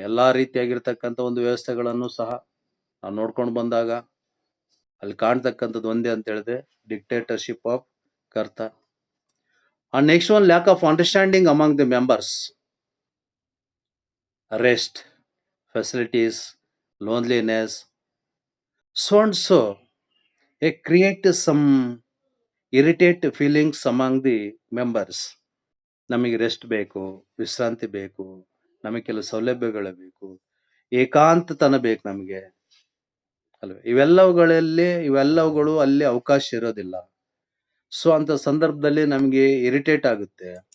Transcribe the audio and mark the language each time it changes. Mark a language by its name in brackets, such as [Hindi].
[Kannada] ಎಲ್ಲಾ ರೀತಿಯಾಗಿರ್ತಕ್ಕಂಥ ಒಂದು ವ್ಯವಸ್ಥೆಗಳನ್ನು ಸಹ ನಾವು ನೋಡ್ಕೊಂಡು ಬಂದಾಗ ಅಲ್ಲಿ ಕಾಣ್ತಕ್ಕಂಥದ್ದು ಒಂದೇ ಅಂತ ಹೇಳಿದೆ, [English] Dictatorship of ಕರ್ತಾ. And next one, lack of understanding among the members, arrest, facilities, loneliness, so and so. It creates some irritate feelings among the members. [Kannada] ನಮಗೆ ರೆಸ್ಟ್ ಬೇಕು, ವಿಶ್ರಾಂತಿ ಬೇಕು, ನಮಗೆ ಕೆಲವು ಸೌಲಭ್ಯಗಳು ಬೇಕು, ಏಕಾಂತತನ ಬೇಕು ನಮಗೆ ಅಲ್ವೇ. ಇವೆಲ್ಲವುಗಳು ಅಲ್ಲಿ ಅವಕಾಶ ಇರೋದಿಲ್ಲ. ಸೊ ಅಂತ ಸಂದರ್ಭದಲ್ಲಿ ನಮಗೆ ಇರಿಟೇಟ್ ಆಗುತ್ತೆ.